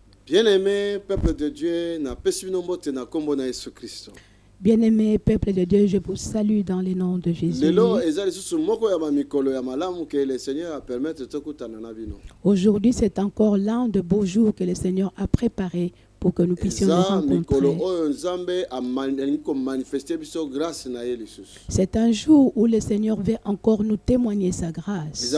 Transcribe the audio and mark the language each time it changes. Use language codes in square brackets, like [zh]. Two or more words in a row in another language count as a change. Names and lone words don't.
[fr] Bien-aimé peuple de Dieu, [ln] na pesino mbote na kombo na Yesu Kristo. [fr] Bien-aimé peuple de Dieu, je vous salue dans le nom de Jésus. Aujourd'hui, c'est encore l'un de beaux jours que le Seigneur a préparé pour que nous puissions nous rencontrer. C'est un jour où le Seigneur veut encore nous témoigner sa grâce.